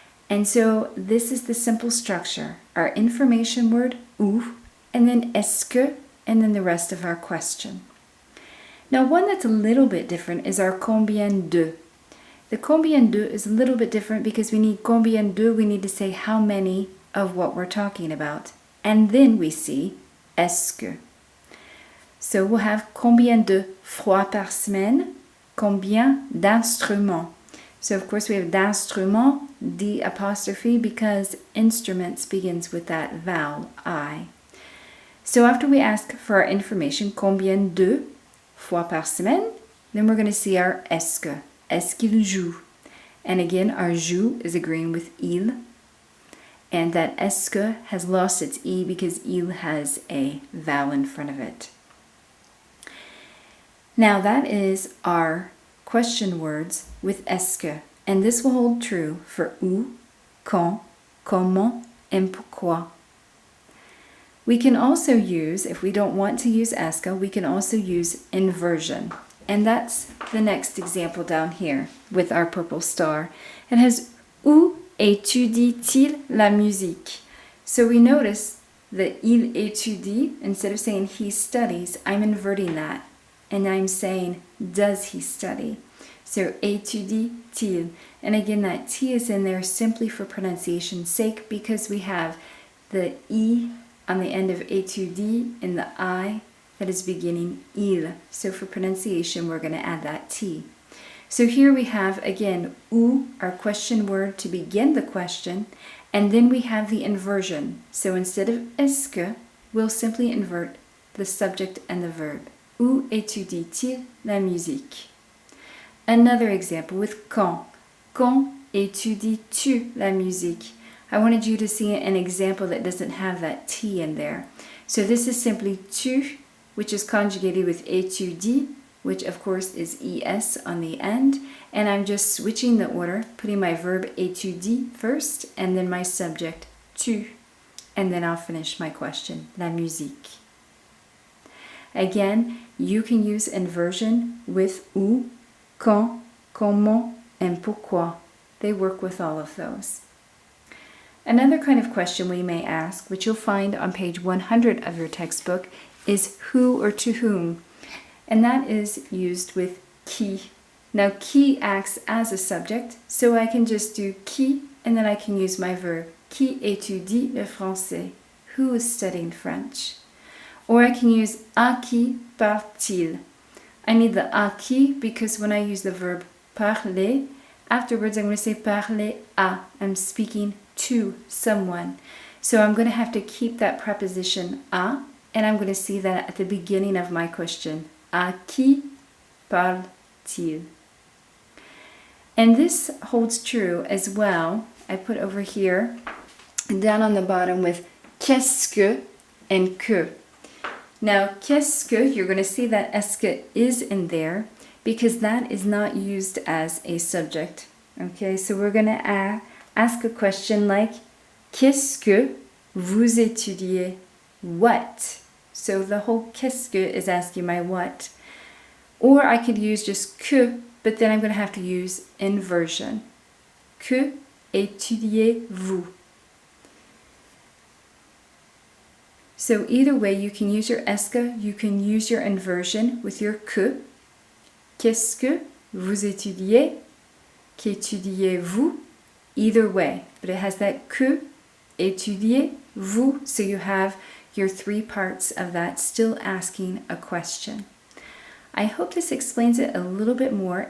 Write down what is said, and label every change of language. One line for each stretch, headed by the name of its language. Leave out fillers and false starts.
English: And so this is the simple structure. Our information word où, and then est-ce que, and then the rest of our question. Now one that's a little bit different is our combien de. The combien de is a little bit different because we need combien de, we need to say how many of what we're talking about. And then we see est-ce que. So we'll have
French: combien de fois par semaine, combien d'instruments.
English: So of course we have d'instruments, D apostrophe, because instruments begins with that vowel, I. So after we ask for our information,
French: combien de fois par semaine,
English: then we're going to see our est-ce que.
French: Est-ce qu'il joue?
English: And again, our joue is agreeing with il. And that est-ce que has lost its E because il has a vowel in front of it. Now that is our question words with est-ce que. And this will hold true for où, quand, comment, and pourquoi. We can also use, if we don't want to use est-ce que, we can also use inversion. And that's the next example down here with our purple star. It has
French: où étudie-t-il la musique?
English: So we notice that il étudie, instead of saying he studies, I'm inverting that. And I'm saying, does he study? So étudie-t-il. And again, that T is in there simply for pronunciation's sake because we have the E on the end of étudie in the I that is beginning il. So for pronunciation, we're going to add that T. So here we have, again, où, our question word to begin the question, and then we have the inversion. So instead of est-ce que, we'll simply invert the subject and the verb.
French: Où étudie-t-il la musique?
English: Another example with quand.
French: Quand étudies-tu la musique?
English: I wanted you to see an example that doesn't have that T in there. So this is simply tu, which is conjugated with étudie, which of course is es on the end. And I'm just switching the order, putting my verb étudie first, and then my subject tu. And then I'll finish my question, la musique. Again, you can use inversion with où, quand, comment, and pourquoi. They work with all of those. Another kind of question we may ask, which you'll find on page 100 of your textbook, is who or to whom. And that is used with qui. Now, qui acts as a subject, so I can just do qui, and then I can use my verb.
French: Qui étudie le français?
English: Who is studying French? Or I can use
French: à qui parle-t-il?
English: I need the à qui because when I use the verb parler, afterwards I'm going to say parler à. I'm speaking to someone. So I'm going to have to keep that preposition à, and I'm going to see that at the beginning of my question.
French: À qui parle-t-il?
English: And this holds true as well. I put over here, down on the bottom with qu'est-ce que and que. Now, qu'est-ce que, you're going to see that est-ce que is in there because that is not used as a subject. Okay, so we're going to ask a question like,
French: qu'est-ce que vous étudiez?
English: What? So the whole qu'est-ce que is asking my what. Or I could use just que, but then I'm going to have to use inversion.
French: Que étudiez-vous?
English: So either way, you can use your est-ce que, you can use your inversion with your que.
French: Qu'est-ce que vous étudiez? Qu'étudiez-vous?
English: Either way, but it has that que, étudiez-vous, so you have your 3 parts of that still asking a question. I hope this explains it a little bit more.